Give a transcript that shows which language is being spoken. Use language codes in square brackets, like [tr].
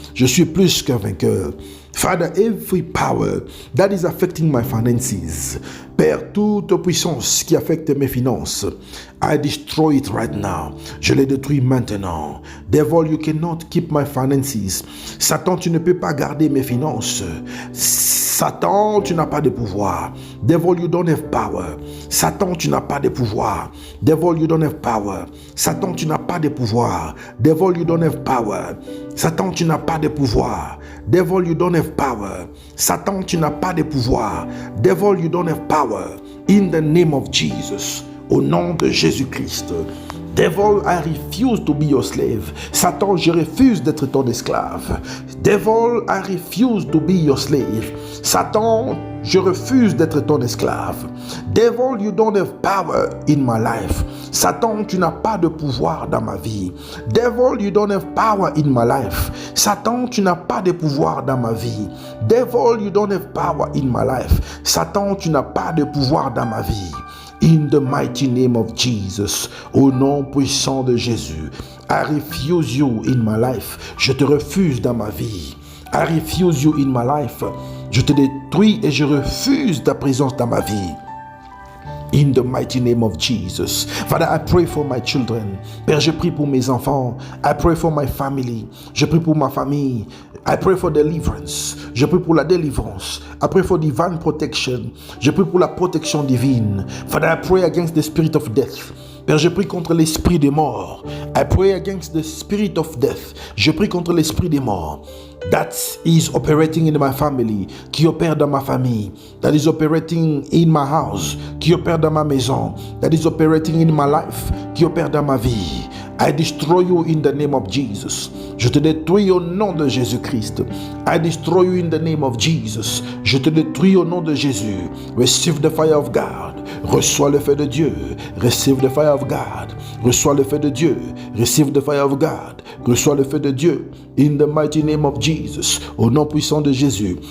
[fr] Je suis plus qu'un vainqueur. [en] Father, every power that is affecting my finances, [fr] Père, toute puissance qui affecte mes finances, [en] I destroy it right now. [fr] Je les détruis maintenant. [en] Devil, you cannot keep my finances. [fr] Satan, tu ne peux pas garder mes finances. Satan, tu n'as pas de pouvoir. [en] Devil, you don't have power. [fr] Satan, tu n'as pas de pouvoir. [en] Devil, you don't have power. [fr] Satan, tu n'as pas de pouvoir. [en] Devil, you don't have power. [fr] Satan, tu n'as pas de pouvoir. [en] Devil, you don't have power. [fr] Satan, tu n'as pas de pouvoir. [en] Devil, you don't have power. In the name of Jesus. [fr] Au nom de Jésus-Christ. [en] Devil, I refuse to be your slave. [fr] Satan, je refuse d'être ton esclave. [en] Devil, I refuse to be your slave. [fr] Satan, je refuse d'être ton esclave. [en] Devil, you don't have power in my life. [fr] Satan, tu n'as pas de pouvoir dans ma vie. [en] Devil, you don't have power in my life. [fr] Satan, tu n'as pas de pouvoir dans ma vie. [en] Devil, you don't have power in my life. [fr] Satan, tu n'as pas de pouvoir dans ma vie. [en] In the mighty name of Jesus, [fr] au nom puissant de Jésus, [en] I refuse you in my life. [fr] Je te refuse dans ma vie. [en] I refuse you in my life. [fr] Je te détruis et je refuse ta présence dans ma vie. [en] In the mighty name of Jesus. Father, I pray for my children. [fr] Père, je prie pour mes enfants. [en] I pray for my family. [fr] Je prie pour ma famille. [en] I pray for deliverance. [fr] Je prie pour la délivrance. [en] I pray for divine protection. [fr] Je prie pour la protection divine. [en] Father, I pray against the spirit of death. [fr] Père, je prie contre l'esprit des morts. [en] I pray against the spirit of death. [fr] Je prie contre l'esprit des morts. [en] That is operating in my family, [fr] qui opère dans ma famille. [en] That is operating in my house, [fr] qui opère dans ma maison. [en] That is operating in my life, [fr] qui opère dans ma vie. [en] I destroy you in the name of Jesus. [fr] Je te détruis au nom de Jésus-Christ. [en] I destroy you in the name of Jesus. [fr] Je te détruis au nom de Jésus. [en] Receive the fire of God. [fr] Reçois le feu de Dieu. [en] Receive the fire of God. Reçois le feu de Dieu. Receive the fire of God. [fr] Reçois le feu de Dieu. [en] In the mighty name of Jesus. [fr] Au nom puissant de Jésus.